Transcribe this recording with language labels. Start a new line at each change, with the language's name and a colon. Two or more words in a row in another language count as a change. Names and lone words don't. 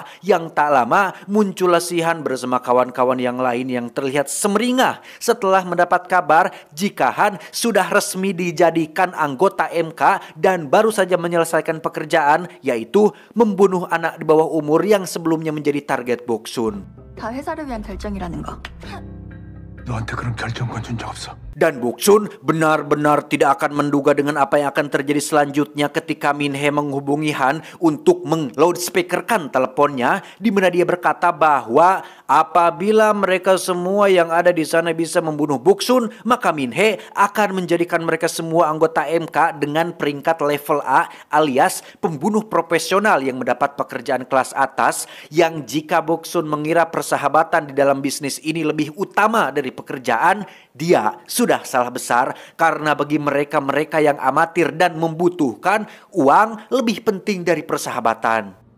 Indonesian: Yang tak lama muncullah si Han bersama kawan-kawan yang lain yang terlihat semeringah setelah mendapat kabar jika Han sudah resmi dijadikan anggota MK dan baru saja menyelesaikan pekerjaan, yaitu membunuh anak di bawah umur yang sebelumnya menjadi target Boksun.
Korean: 다 회사를 위한 결정이라는 거. 너한테 그런 결정권 준 적 없어.
Indonesian: Dan Boksun benar-benar tidak akan menduga dengan apa yang akan terjadi selanjutnya ketika Min Hee menghubungi Han untuk meng-loudspeakerkan teleponnya, di mana dia berkata bahwa apabila mereka semua yang ada di sana bisa membunuh Boksun, maka Min Hee akan menjadikan mereka semua anggota MK dengan peringkat level A alias pembunuh profesional yang mendapat pekerjaan kelas atas, yang jika Boksun mengira persahabatan di dalam bisnis ini lebih utama dari pekerjaan, dia sudah salah besar, karena bagi mereka-mereka yang amatir dan membutuhkan uang lebih penting dari persahabatan.